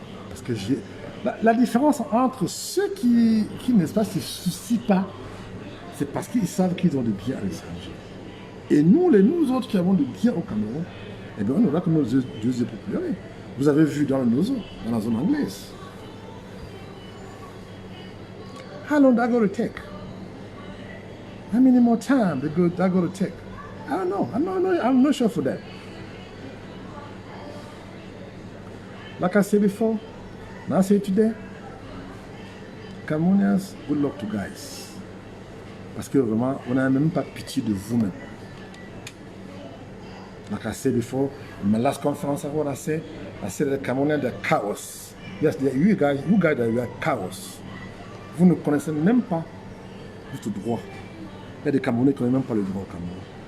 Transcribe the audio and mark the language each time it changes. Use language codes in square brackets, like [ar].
[fr] Parce que la différence entre ceux qui n'est-ce pas, se soucient pas, c'est parce qu'ils savent qu'ils ont des biens à l'étranger. Et nous autres qui avons des biens au Cameroun, eh bien on aura que nos deux yeux pour pleurer. Vous avez vu dans le Nozo, dans la zone anglaise. [en] How long that going to take? How many more time that going to take? I don't know. I'm not sure for that. Like I said before, and I say today, Cameroonians, good luck to guys. [fr] Parce que vraiment, on n'a même pas pitié de vous-même. [en] Like I said before, in my last conference, what I said the Cameroonians, they're cowards. Yes, you guys are cowards. [fr] Vous ne connaissez même pas votre droit. Il y a des Camerounais qui ne connaissent même pas le droit au Cameroun.